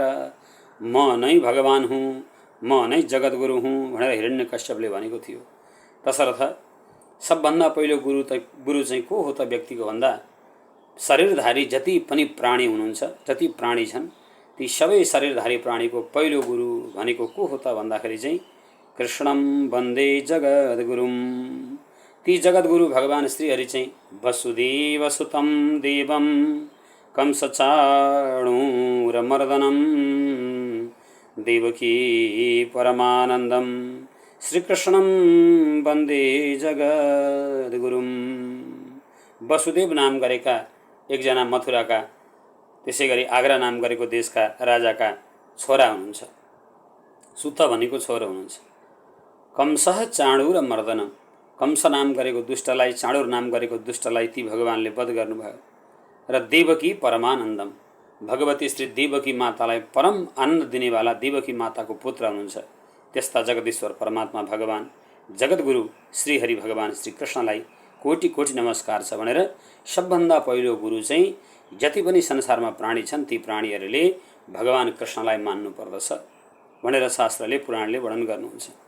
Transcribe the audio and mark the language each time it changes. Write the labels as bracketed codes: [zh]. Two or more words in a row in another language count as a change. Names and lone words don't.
[ne] म नै भगवान हुँ, म नै जगद्गुरु हुँ भनेर हिरण्यकश्यपले भनेको थियो। तसर्थ सबभन्दा पहिलो गुरु चाहिँ को हो त व्यक्तिको भन्दा शरीरधारी जति पनि प्राणी हुनुहुन्छ, जति प्राणी छन् ती सबै शरीरधारी प्राणीको पहिलो गुरु भनेको को हो त भन्दाखेरि चाहिँ [sa] कृष्णम वन्दे जगद्गुरुम। [ne] ती जगद्गुरु भगवान श्रीहरि चाहिँ [sa] वसुदेवसुतं देवं कंसचाणूरमर्दनं देवकी परमानन्दं श्रीकृष्णं वन्दे जगद्गुरुम। [ne] वसुदेव नाम गरेका एकजना मथुराका, त्यसै गरी आग्रा नाम गरेको देशका राजाका छोरा हुनुहुन्छ। सुत भनेको छोरो हुनुहुन्छ। [sa] कंसः चाणूर मर्दनम, [ne] कंस नाम गरेको दुष्टलाई, चाणूर नाम गरेको दुष्टलाई ती भगवानले वध गर्नुभयो। र [sa] देवकी परमानन्दम, [ne] भगवती श्री देवकी मातालाई परम आनन्द दिनेवाला देवकी माताको पुत्र हुनुहुन्छ। त्यस्ता जगदीश्वर परमात्मा भगवान जगद्गुरु श्रीहरि भगवान श्रीकृष्णलाई कोटि कोटि नमस्कार छ भनेर सबभन्दा पहिलो गुरु चाहिँ जति पनि संसारमा प्राणी छन् ती प्राणीहरूले भगवान कृष्णलाई मान्नु पर्दछ भनेर शास्त्रले, पुराणले वर्णन गर्नुहुन्छ।